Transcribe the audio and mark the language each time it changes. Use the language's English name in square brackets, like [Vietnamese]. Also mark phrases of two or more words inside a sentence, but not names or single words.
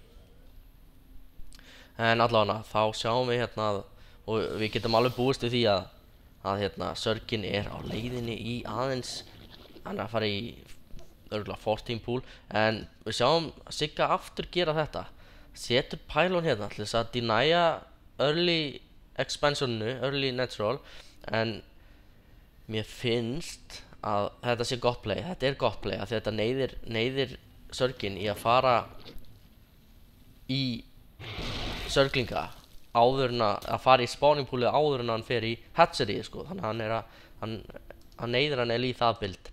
[Icelandic] En allavega, þá sjáum við hérna og við getum alveg búist við því að hérna Zerginn er á leiðinni í aðeins, hann er að fara í örugglega 14 pool, en við sjáum Sigga aftur gera þetta, setur pylon hérna til þess að denia [English] early expansionu, early natural, [Icelandic] en mér finnst að þetta sé gott play, þetta er gott play, að þetta neyðir Zerginn í að fara í Zerglinga áður en að fara í [English] spawning poolið [Icelandic] áður en hann fer í hatcheryið sko, þannig að hann neyðir hann í það build.